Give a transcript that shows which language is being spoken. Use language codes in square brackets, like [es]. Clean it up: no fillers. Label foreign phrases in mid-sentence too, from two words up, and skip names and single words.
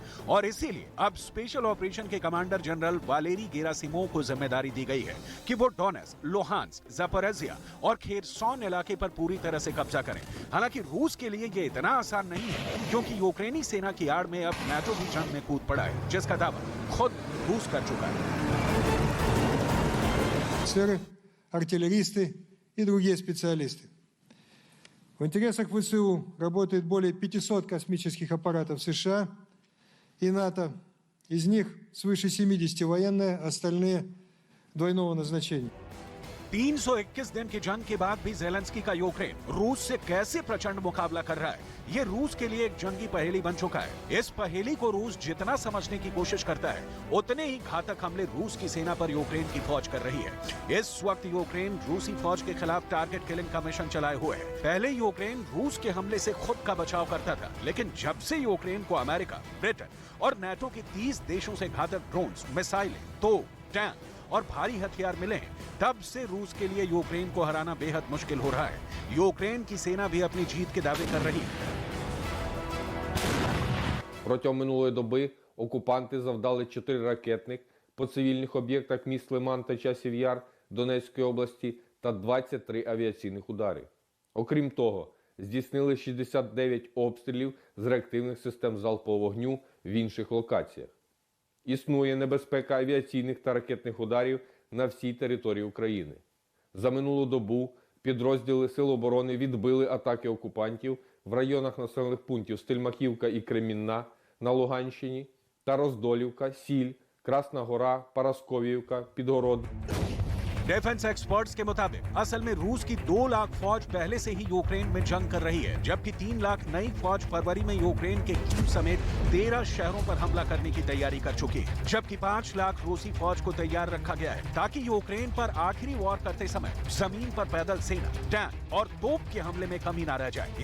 [hi] और इसीलिए अब [en] special operation [hi] के कमांडर जनरल वालेरी गेरासिमोव को जिम्मेदारी दी गई है कि वो डोनेट्स्क, लुहांस्क, ज़पोरिज़िया और खेरसोन इलाके पर पूरी तरह से कब्जा करें। हालांकि रूस के लिए ये इतना आसान नहीं है, क्योंकि यूक्रेनी सेना की आड़ में अब नाटो भी जंग में कूद पड़ा है, जिसका दावा खुद रूस कर चुका है। [ru] Офицеры, артиллеристы и другие специалисты. В интересах ВСУ работает более 500 космических аппаратов США и НАТО. Из них свыше 70 военные, остальные двойного назначения. [hi] 321 दिन की जंग के बाद भी ज़ेलेंस्की का यूक्रेन रूस से कैसे प्रचंड मुकाबला कर रहा है, ये रूस के लिए एक जंगी पहेली बन चुका है। इस पहेली को रूस जितना समझने की कोशिश करता है, उतने ही घातक हमले रूस की सेना पर यूक्रेन की फौज कर रही है। इस वक्त यूक्रेन रूसी फौज के खिलाफ [en] target killing [hi] का मिशन चलाए हुए है। पहले यूक्रेन रूस के हमले से खुद का बचाव करता था, लेकिन जब से यूक्रेन को अमेरिका, ब्रिटेन और नाटो के 30 देशों से घातक ड्रोन्स, मिसाइलें, तोप, टैंक और भारी हथियार मिले, तब से रूस के लिए यूक्रेन को हराना बेहद मुश्किल हो रहा है। यूक्रेन की सेना भी अपनी जीत के दावे कर रही है। [uk] Протягом минулої доби окупанти завдали 4 ракетних по цивільних об'єктах міст Лиман та Часів Яр Донецької області та 23 авіаційних удари. Окрім того, здійснили 69 обстрілів з реактивних систем залпового вогню в інших локаціях. Існує небезпека авіаційних та ракетних ударів на всій території України. За минулу добу підрозділи Сил оборони відбили атаки окупантів в районах населених пунктів Стельмахівка і Кремінна на Луганщині та Роздолівка, Сіль, Красна Гора, Парасковіївка, Підгород. [en] defense experts [hi] के मुताबिक असल में रूस की 2 लाख फौज पहले से ही यूक्रेन में जंग कर रही है, जबकि 3 लाख नई फौज फरवरी में यूक्रेन के कीव समेत 13 शहरों पर हमला करने की तैयारी कर चुकी है, जबकि 5 लाख रूसी फौज को तैयार रखा गया है ताकि यूक्रेन पर आखिरी वॉर करते समय जमीन पर पैदल सेना, टैंक और तोप के हमले में कमी न रह जाए।